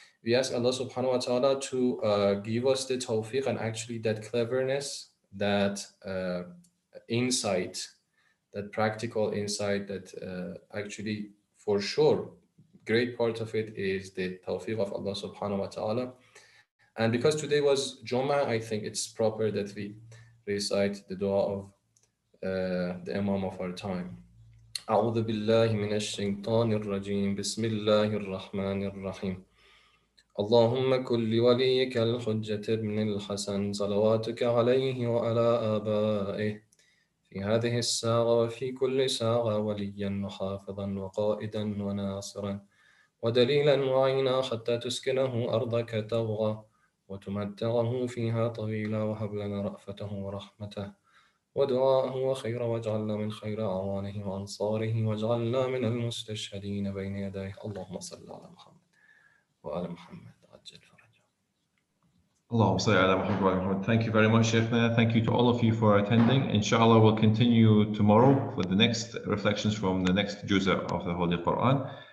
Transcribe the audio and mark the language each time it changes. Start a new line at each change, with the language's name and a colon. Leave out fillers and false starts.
English: We ask Allah subhanahu wa ta'ala to give us the tawfiq and actually that cleverness, that insight, that practical insight, that actually for sure great part of it is the tawfiq of Allah subhanahu wa ta'ala. And because today was Jummah, I think it's proper that we recite the dua of the Imam of our time.
Arabic: أعوذ بالله من الشيطان الرجيم بسم الله الرحمن الرحيم اللهم كن لوليك الحجة بن الحسن صلواتك عليه وعلى آبائه في هذه الساعة وفي كل ساعة وليا وحافظا وقائدا وناصرا ودليلا وعينا حتى تسكنه أرضك ترضى وتمتعه فيها طويلا وهب لنا رأفته ورحمته ودعاءه وخير واجعلنا من خير أعوانه وأنصاره واجعلنا من المستشهدين بين يديه اللهم صل على محمد وآل محمد عجل فرجه. Allahumma salli ala Muhammad wa ala Muhammad.
English: Thank you very much, Shaykhna. Thank you to all of you for attending. Inshallah, we'll continue tomorrow with the next reflections from the next juz'a of the Holy Quran.